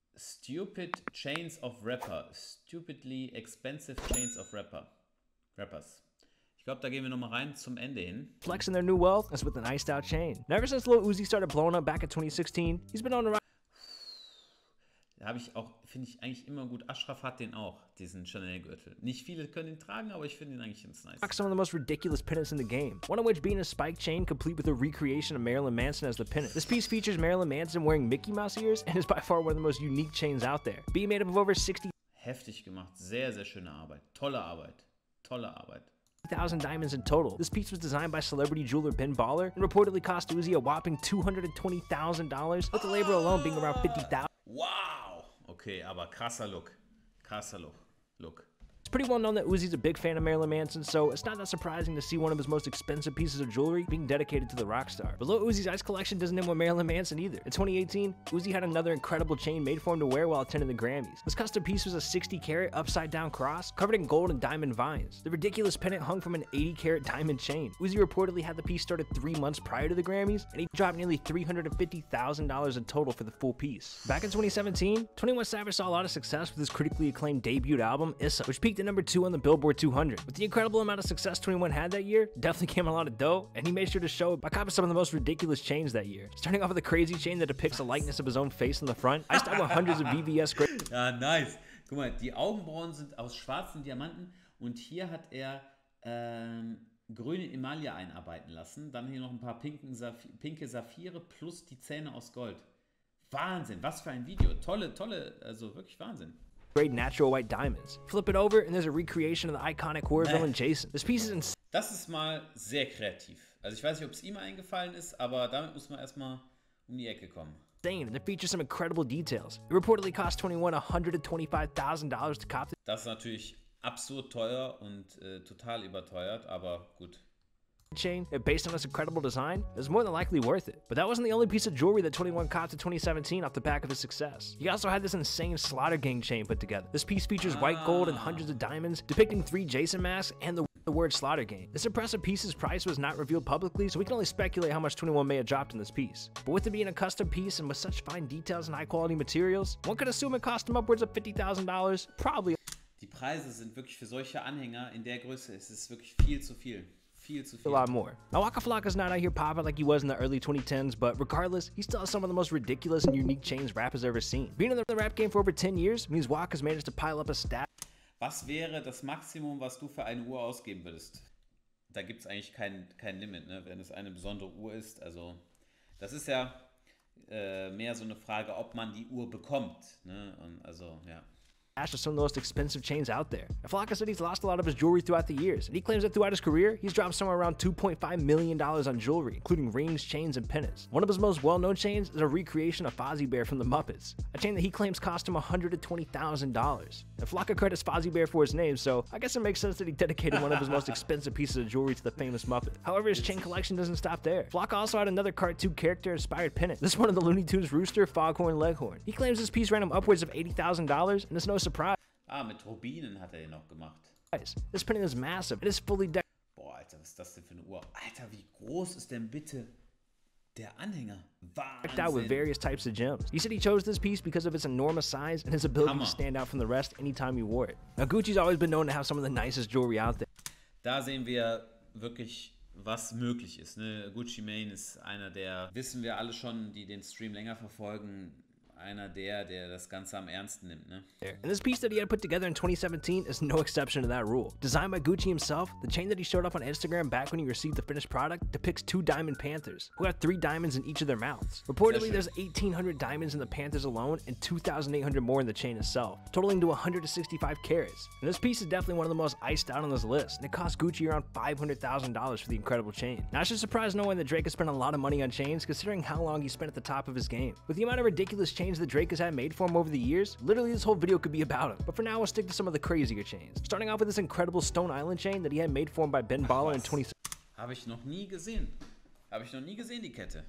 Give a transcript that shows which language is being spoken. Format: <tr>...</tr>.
<en>Stupid Chains of Rapper. Stupidly expensive Chains of Rappers.</en> <de>Ich glaube, da gehen wir nochmal rein zum Ende hin.</de> <en>Flexing their new wealth is with an iced out chain. And ever since Lil Uzi started blowing up back in 2016, he's been on the rise.</en> <de>Da habe ich auch, finde ich eigentlich immer gut. Ashraf hat den auch, diesen Chanel-Gürtel. Nicht viele können ihn tragen, aber ich finde ihn eigentlich ganz nice.</de> <en>Some of the most ridiculous pendants in the game. One of which being a spike chain complete with a recreation of Marilyn Manson as the pendant. This piece features Marilyn Manson wearing Mickey Mouse ears and is by far one of the most unique chains out there. Being made up of over 60.</en> <de>Heftig gemacht, sehr, sehr schöne Arbeit. Tolle Arbeit. Tolle Arbeit.</de> <en>1,000 diamonds in total. This piece was designed by celebrity jeweler Ben Baller and reportedly cost Uzi a whopping $220,000, with the labor alone being around $50,000.</en> <de>Wow! Okay, aber krasser Look. Krasser Look.</de> <en>It's pretty well known that Uzi's a big fan of Marilyn Manson, so it's not that surprising to see one of his most expensive pieces of jewelry being dedicated to the rock star. But Lil Uzi's ice collection doesn't end with Marilyn Manson either. In 2018, Uzi had another incredible chain made for him to wear while attending the Grammys. This custom piece was a 60-carat upside-down cross covered in gold and diamond vines. The ridiculous pendant hung from an 80-carat diamond chain. Uzi reportedly had the piece started 3 months prior to the Grammys, and he dropped nearly $350,000 in total for the full piece. Back in 2017, 21 Savage saw a lot of success with his critically acclaimed debut album, Issa, which peaked at number 2 on the Billboard 200. With the incredible amount of success 21 had that year, definitely came a lot of dough, and he made sure to show it by copying some of the most ridiculous chains that year. Starting off with a crazy chain that depicts a likeness of his own face on the front, iced out with hundreds of VVS.</en> <de>Ja, nice. Guck mal, die Augenbrauen sind aus schwarzen Diamanten und hier hat er grüne Emaille einarbeiten lassen. Dann hier noch ein paar pinke Saphire plus die Zähne aus Gold. Wahnsinn, was für ein Video. Tolle, also wirklich Wahnsinn.</de> <en>Great natural white diamonds. Flip it over and there's a recreation of the iconic horror villain Jason. This piece is insane.</en> <de>Das ist mal sehr kreativ. Also ich weiß nicht, ob es ihm eingefallen ist, aber damit muss man erstmal um die Ecke kommen.</de> <en>And it features some incredible details. It reportedly cost 21 $125,000 to cop.</en> <de>Das ist natürlich absurd teuer und total überteuert, aber gut.</de> <en>Chain, based on this incredible design, is more than likely worth it. But that wasn't the only piece of jewelry that 21 copped in 2017 off the back of his success. He also had this insane Slaughter Gang chain put together. This piece features white gold and hundreds of diamonds, depicting 3 Jason masks and the word Slaughter Gang. This impressive piece's price was not revealed publicly, so we can only speculate how much 21 may have dropped in this piece. But with it being a custom piece and with such fine details and high quality materials, one could assume it cost him upwards of $50,000, probably.</en> <de>Die Preise sind wirklich für solche Anhänger in der Größe, es ist wirklich viel zu viel.</de> <en>A lot more. Now, Waka Flocka's not out here popping like he was in the early 2010s, but regardless, he still has some of the most ridiculous and unique chains rap has ever seen. Being in the rap game for over 10 years means Waka's managed to pile up a stat.</en> <de>Was wäre das Maximum, was du für eine Uhr ausgeben würdest? Da gibt es eigentlich kein Limit, ne? Wenn es eine besondere Uhr ist. Also, das ist ja mehr so eine Frage, ob man die Uhr bekommt. Ne? Und also, ja.</de> <en>Of some of the most expensive chains out there. Flocka said he's lost a lot of his jewelry throughout the years, and he claims that throughout his career, he's dropped somewhere around $2.5 million on jewelry, including rings, chains, and pendants. One of his most well-known chains is a recreation of Fozzie Bear from the Muppets, a chain that he claims cost him $120,000. And Flocka credits Fozzie Bear for his name, so I guess it makes sense that he dedicated one of his most expensive pieces of jewelry to the famous Muppet. However, his chain collection doesn't stop there. Flocka also had another cartoon character-inspired pendant. This one of the Looney Tunes Rooster, Foghorn, Leghorn. He claims this piece ran him upwards of $80,000, and it's no surprise.</en> <de>Ah, mit Rubinen hat er den noch gemacht.</de> <en>This pendant is massive. It is fully decked.</en> <de>Boah, Alter, was ist das denn für eine Uhr? Alter, wie groß ist denn bitte der Anhänger?</de> <en>Decked out with various types of gems. He said he chose this piece because of its enormous size and his ability to stand out from the rest anytime he wore it. Now, Gucci's always been known to have some of the nicest jewelry out there.</en> <de>Da sehen wir wirklich, was möglich ist. Ne? Gucci Mane ist einer der, wissen wir alle schon, die den Stream länger verfolgen, einer der das Ganze am ernsten nimmt, ne?</de> <en>And this piece that he had put together in 2017 is no exception to that rule. Designed by Gucci himself, the chain that he showed up on Instagram back when he received the finished product depicts 2 diamond panthers, who have 3 diamonds in each of their mouths. Reportedly, there's 1,800 diamonds in the panthers alone and 2,800 more in the chain itself, totaling to 165 carats. And this piece is definitely one of the most iced out on this list, and it cost Gucci around $500,000 for the incredible chain. Now, it should surprise no one that Drake has spent a lot of money on chains, considering how long he spent at the top of his game. With the amount of ridiculous chains that Drake has had made for him over the years, literally this whole video could be about him. But for now, we'll stick to some of the crazier chains. Starting off with this incredible Stone Island chain that he had made for him by Ben Baller in 2017.</en> <de>Habe ich noch nie gesehen. Habe ich noch nie gesehen, die Kette.</de>